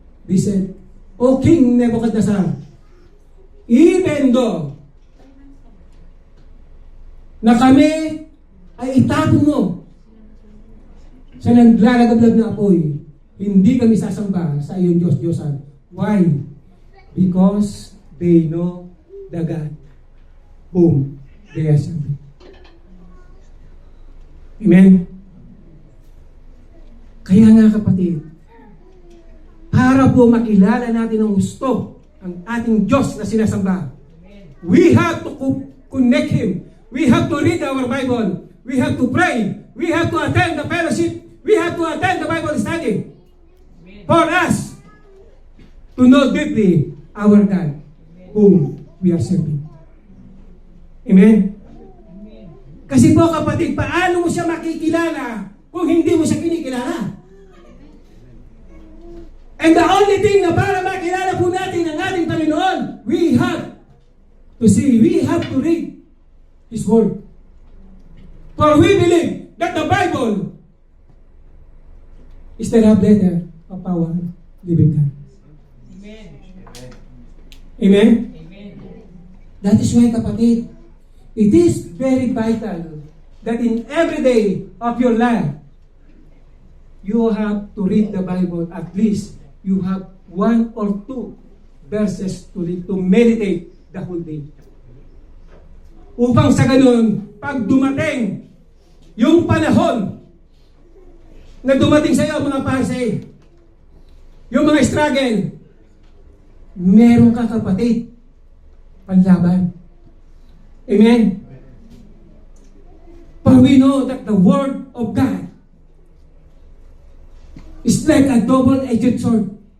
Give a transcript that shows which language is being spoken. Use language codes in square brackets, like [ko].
[en] They said, [tl] O King Nebuchadnezzar, [en] even though [tl] na kami ay itapon mo sa naglalagablab na apoy, hindi kami sasamba sa iyong Diyos-Diyosan. Why? [en] Because they know the God whom they are serving. Amen? [tl] Kaya nga kapatid, para po makilala natin ang gusto ang ating Diyos na sinasamba, [en] we have to connect Him. We have to read our Bible. We have to pray. We have to attend the fellowship. We have to attend the Bible study. For us to know deeply our God whom we are serving. Amen? [tl] Kasi po kapatid, paano mo siya makikilala kung hindi mo siya kinikilala? [en] And the only thing [tl] na para makilala po natin ang ating Panginoon, [en] we have to see, we have to read His Word. For we believe that the Bible is the love letter of our living God. Amen. Amen? Amen. That is why kapatid, it is very vital that in every day of your life, you have to read the Bible. At least you have 1 or 2 verses to read, to meditate the whole day. [tl] Upang sa ganun, pag dumating yung panahon na dumating sa iyo mga Parsay, yung mga struggle, meron ka kapatid, panlaban. [en] Amen? For we know that the Word of God is like a double-edged sword.